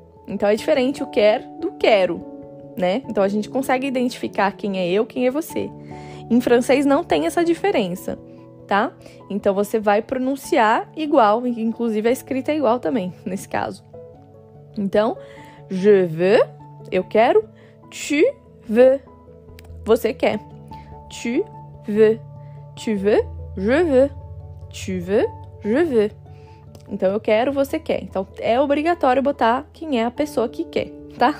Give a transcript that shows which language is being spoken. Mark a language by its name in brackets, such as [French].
[Portuguese] Então, é diferente o quer do quero. Né? Então, a gente consegue identificar quem é eu, quem é você. Em francês, não tem essa diferença, tá? Então, você vai pronunciar igual, inclusive a escrita é igual também, nesse caso. Então, [French] je veux, [Portuguese] eu quero, [French] tu veux, [Portuguese] você quer. [French] Tu veux, je veux, tu veux, je veux. [Portuguese] Então, eu quero, você quer. Então, é obrigatório botar quem é a pessoa que quer, tá?